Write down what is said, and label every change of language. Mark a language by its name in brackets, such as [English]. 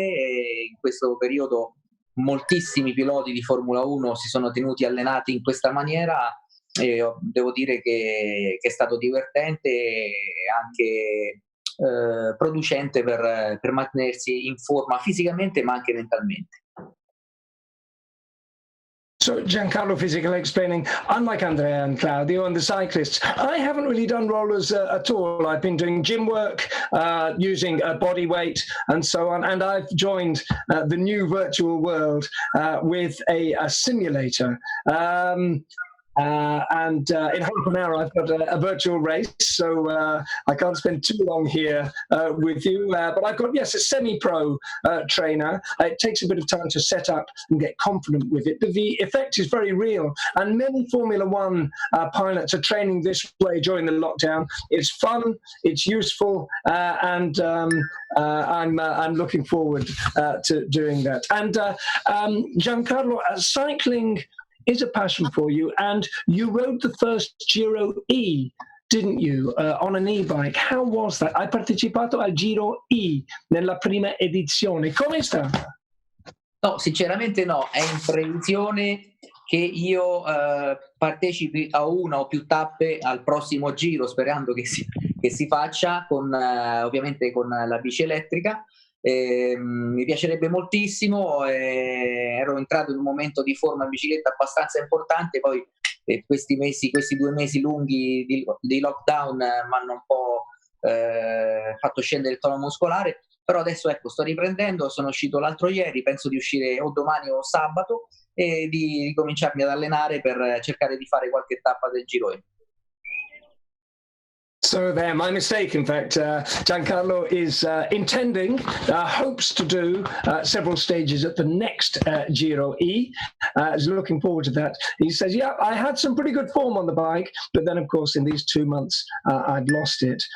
[Italian] E in questo periodo moltissimi piloti di Formula 1 si sono tenuti allenati in questa maniera e devo dire che è stato divertente e anche producente per mantenersi in forma fisicamente ma anche mentalmente. [English] So Giancarlo physically explaining, unlike Andrea and Claudio and the cyclists, I haven't really done rollers at all. I've been doing gym work, using body weight and so on, and I've joined the new virtual world with a simulator. And in half an hour, I've got a virtual race, so I can't spend too long here with you. But I've got, yes, a semi-pro trainer. It takes a bit of time to set up and get confident with it, but the effect is very real. And many Formula One pilots are training this way during the lockdown. It's fun, it's useful, and I'm looking forward to doing that. And Giancarlo, cycling is a passion for you, and you rode the first Giro E, didn't you, on an e-bike? How was that? [Italian] Hai partecipato al Giro E nella prima edizione. Come è stata? No, sinceramente no, è in previsione che io partecipi a una o più tappe al prossimo Giro, sperando che si faccia con, ovviamente con la bici elettrica. Mi piacerebbe moltissimo, ero entrato in un momento di forma in bicicletta abbastanza importante, poi questi 2 mesi lunghi di lockdown mi hanno un po' fatto scendere il tono muscolare, però adesso ecco, sto riprendendo, sono uscito l'altro ieri, penso di uscire o domani o sabato e di ricominciarmi ad allenare per cercare di fare qualche tappa del Giro. [English] So there, my mistake, in fact. Giancarlo is intending, hopes to do several stages at the next Giro E. Is looking forward to that. He says, yeah, I had some pretty good form on the bike, but then, of course, in these 2 months, I'd lost it.